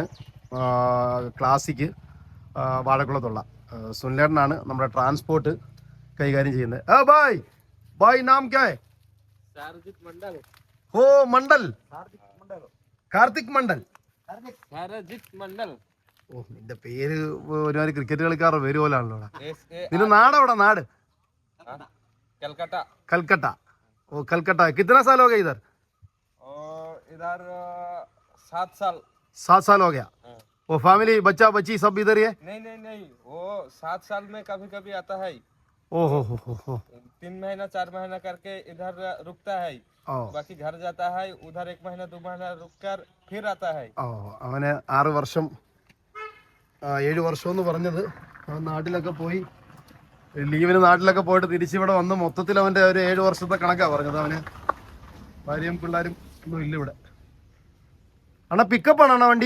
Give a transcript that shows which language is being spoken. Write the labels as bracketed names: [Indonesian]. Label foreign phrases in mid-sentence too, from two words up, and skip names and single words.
[Malayalam] ക്ലാസിക്ക് വാഴക്കുളത്തുള്ള സുനിലേട്ടനാണ് നമ്മുടെ ട്രാൻസ്പോർട്ട് കൈകാര്യം ചെയ്യുന്നത്. [Hindi] भाई नाम क्या है? ओ मंडल, कार्तिक मंडल. [Malayalam] ഓ, നിന്റെ പേര് ഒരുമാതിരി ക്രിക്കറ്റ് കളിക്കാരുടെ പേര് പോലാണല്ലോ. നിന്റെ നാടെവിടെ? നാട് कलकत्ता. [Hindi] ओ कलकत्ता. कितना साल हो गया इधर? इधर 7 साल. 7 साल हो गया. वो फैमिली बच्चा बच्ची सब इधर ही है? नहीं, वो 7 साल में कभी कभी आता है. ओ हो 3 महीना 4 महीना करके इधर रुकता है. बाकी घर जाता है. उधर 1 महीना 2 महीना रुक कर फिर आता है. [Malayalam] അവന് 6 വർഷം 7 വർഷം എന്ന് പറഞ്ഞത്. അവൻ നാട്ടിലൊക്കെ പോയി ലീവിന് നാട്ടിലൊക്കെ പോയിട്ട് തിരിച്ചിവിടെ വന്ന് മൊത്തത്തിൽ അവൻ്റെ ഒരു 7 വർഷത്തെ കണക്കാണ് പറഞ്ഞത്. അവന് ഭാര്യയും പിള്ളേരും ഒന്നും ഇല്ല ഇവിടെ. അണ്ണാ പിക്കപ്പാണ് അണ്ണാ വണ്ടി?